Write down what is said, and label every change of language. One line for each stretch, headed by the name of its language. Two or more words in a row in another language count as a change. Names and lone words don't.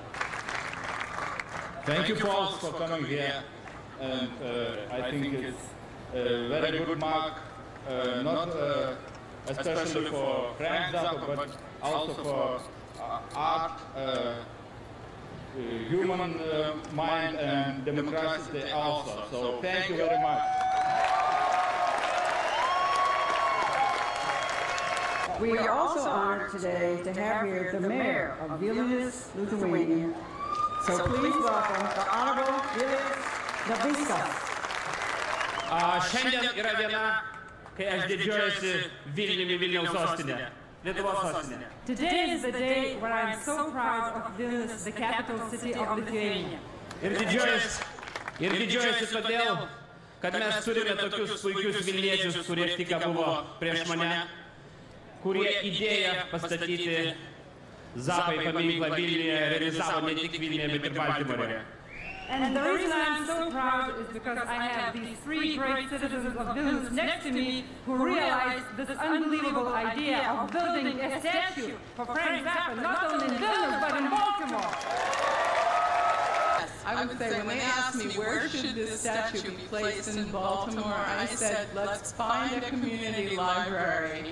English: Thank you, folks, for coming here, and I think it's a very good mark, not especially for Frank Zappa, but also for art, human mind, and democracy also. So thank you very much. We are also honored today to have here the mayor of Vilnius, Lithuania. So please welcome the Honorable Vilius Daviskas.
Lithuanian: Šiandien yra diena, kai aš didžiuojuosi Vilniumi, Vilniaus sostinė, Lietuvos sostinė.
English: Today is the day when I'm so proud of Vilnius, the capital city of Lithuania.
Lithuanian: Ir didžiuojuosi todėl, kad mes turime tokius puikius vilniečius, kurie tik buvo prieš mane, kurie idėją pastatyti Zappai paminklą Vilniuje realizavo ne tik Vilniuje, bet ir Baltimorėje.
English: And the reason I'm so proud is because I have these 3 great citizens of Vilnius next to me who realized this unbelievable idea of building a statue for Frank Zappa, not only in Vilnius, but in Baltimore. I would say when they asked me where should this statue be placed in Baltimore, I said, let's find a community library.